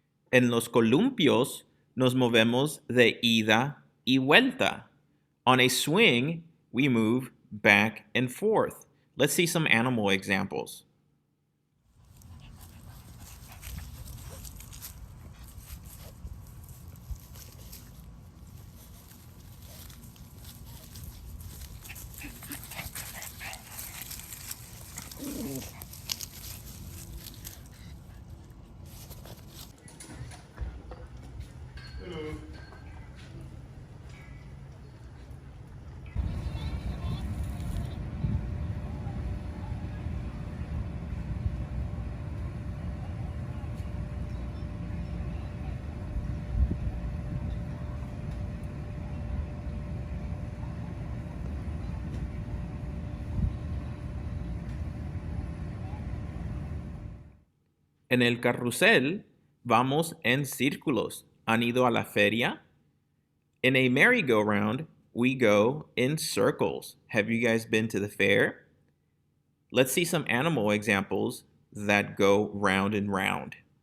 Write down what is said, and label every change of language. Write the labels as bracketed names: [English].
[Spanish] En los columpios nos movemos de ida y vuelta. [English] On a swing, we move back and forth. Let's see some animal examples. [Spanish] En el carrusel vamos en círculos. ¿Han ido a la feria? [English] In a merry-go-round, we go in circles. Have you guys been to the fair? Let's see some animal examples that go round and round.